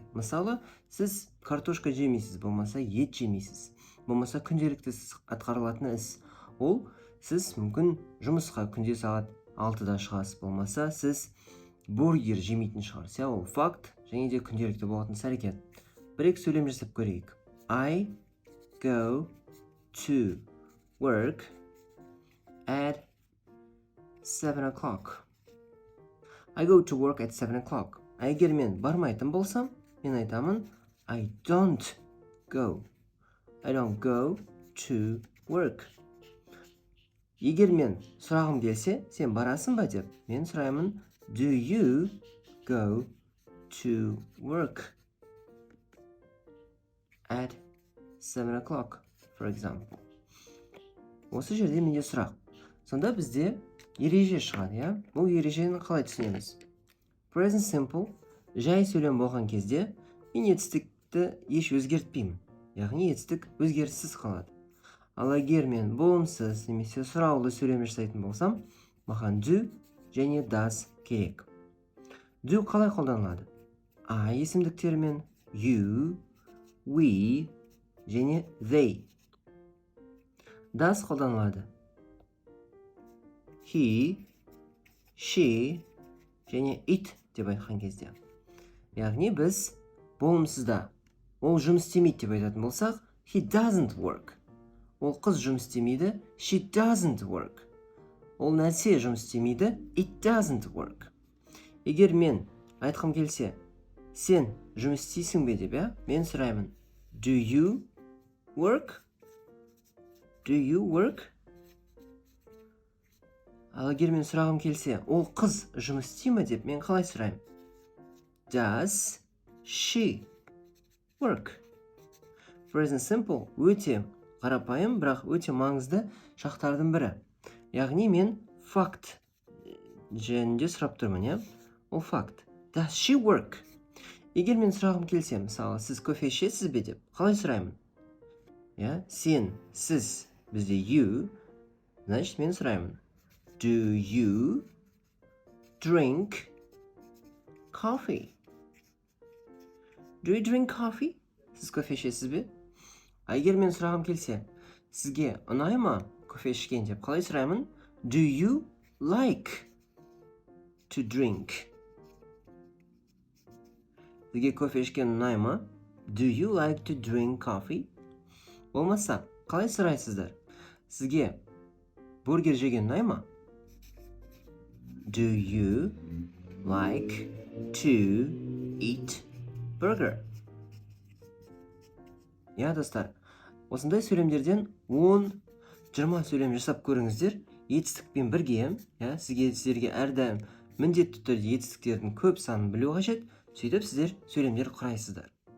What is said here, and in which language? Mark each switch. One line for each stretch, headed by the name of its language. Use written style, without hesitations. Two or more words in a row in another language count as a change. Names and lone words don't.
Kazakh: Мысалы, сіз картошка жемейсіз, болмаса ет жемейсіз, болмаса күнделікті атқарылатын іс. Ол сіз мүмкін жұмысқа күнде сағат 6-да шығасыз, болмаса сіз бургер жемейтін шығарсыз. Ол факт және де күнделікті болатын іс-әрекет. Бір-екі сөйлем жасап көрейік.
English: I go to work at 7 o'clock. I go to work at 7 o'clock.
Kazakh: Егер мен бармайтын болсам, мен айтамын
English: I don't go to work.
Kazakh: Егер мен сұрағым келсе, сен барасың ба деп, мен сұраймын
English: Do you go to work at 7 o'clock, for example?
Kazakh: Осы жерде менде сұрақ. Сонда бізде ереже шығады, Бұл ережені қалай түсінеміз?
English: Present simple
Kazakh: жай сөйлем болған кезде мен етістікті еш өзгертпеймін. Яғни етістік өзгеріссіз қалады. Ал егер мен болымсыз немесе сұраулы сөйлем жасайтын болсам, маған do және does керек. Do қалай қолданылады? I есімдіктерімен you, we және they. Does қолданылады. He, she және it деп айтқан кезде. Яғни біз болымсызда ол жұмыс істемейді деп айтатын болсақ,
English: he doesn't work.
Kazakh: Ол қыз жұмыс істемейді,
English: she doesn't work.
Kazakh: Ол нәрсе жұмыс істемейді,
English: it doesn't work.
Kazakh: Егер мен айтқым келсе, сен жұмыс істейсің бе деп, мен сұраймын
English: Do you work? Do you work?
Kazakh: Ал егер мен сұрағым келсе, ол қыз жұмыс істей ме деп, мен қалай сұраймын?
English: Does she work? Present simple
Kazakh: өте қарапайым, бірақ өте маңызды шақтардың бірі. Яғни мен факт жөнінде сұрап тұрмын, Ол факт.
English: Does she work?
Kazakh: Егер мен сұрағым келсе, мысалы, сіз кофе ішесіз бе деп, қалай сұраймын? Сен, сіз, бізде you, значит, мен сұраймын.
English: Do you drink coffee? Do you drink coffee?
Kazakh: Сіз кофе ішесіз бе? Егер мен сұрағым келсе, сізге ұнай ма кофе ішкен деп, қалай сұраймын?
English: Do you like to drink?
Kazakh: Сізге кофе ішкен ұнай ма?
English: Do you like to drink coffee?
Kazakh: Болмаса, қалай сұрайсыздар? Сізге бургер жеген ұнай ма?
English: Do you like to eat burger?
Kazakh: Достар, осындай сөйлемдерден 10-20 сөйлем жасап көріңіздер. Етістікпен бірге, сіздерге әрдайым міндетті түрде етістіктердің көп санын білу қажет. Сөйтіп сіздер сөйлемдер құрайсыздар.